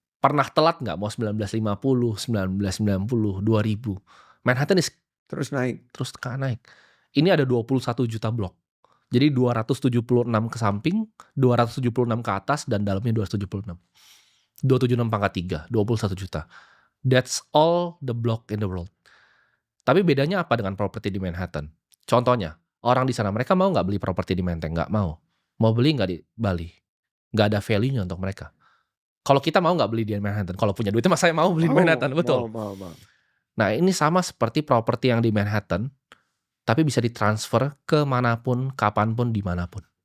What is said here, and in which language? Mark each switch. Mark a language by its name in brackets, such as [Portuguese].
[Indonesian] Pernah telat nggak? Mau 1950, 1990, 2000. Manhattan Terus naik. terus naik. Ini ada 21 juta blok. Jadi 276 ke samping, 276 ke atas, dan dalamnya 276. 276 pangkat 3, 21 juta. [English] That's all the block in the world. [Indonesian] Tapi bedanya apa dengan properti di Manhattan? Contohnya, orang di sana mereka mau nggak beli properti di Menteng? Nggak mau. Mau beli nggak di Bali? Nggak ada value-nya untuk mereka. Kalau kita mau nggak beli di Manhattan? Kalau punya duitnya, mas saya mau beli di Manhattan, betul. Mau. Nah, ini sama seperti properti yang di Manhattan, tapi bisa ditransfer ke manapun, kapanpun, dimanapun.